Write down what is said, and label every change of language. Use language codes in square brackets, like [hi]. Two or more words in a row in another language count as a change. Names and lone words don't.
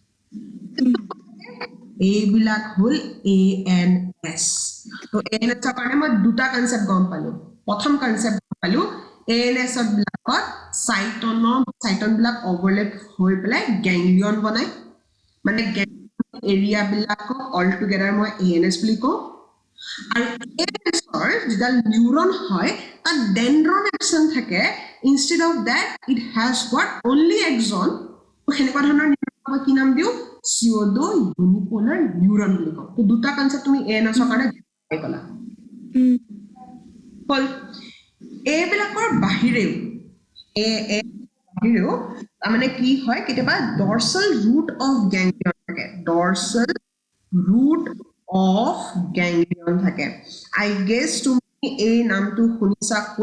[as] এইবিলাক হ'ল ANS তো ANS ৰ কাৰণে মই দুটা কনসেপ্ট গম পালো প্ৰথম কনসেপ্ট গম পালো ANS বিলাকত চাইটন বিলাক ওভাৰলেপ হৈ পেলাই গেংলিয়ন বনাই মানে এৰিয়া বিলাকক [en] all together [as] মই ANS বুলি কওঁ আৰু ANS ৰ যিডাল নিউৰন হয় তাত [en] dendron axon [as] থাকে [en] instead of that it has got only axon [as] সেনেকুৱা ধৰণৰ নিউৰন কি নাম দিওঁ [en] pseudo unipolar neuron [as] বুলি কওঁ তো দুটা কনসেপ্ট তুমি ANS ৰ কাৰণে পাই গলা হল এইবিলাকৰ বাহিৰেও মানে কি হয় কেতিয়াবা [en] dorsal root of ganglion [as] থাকে [en] I guess [as] তুমি এই নামটো শুনিছা ক'ত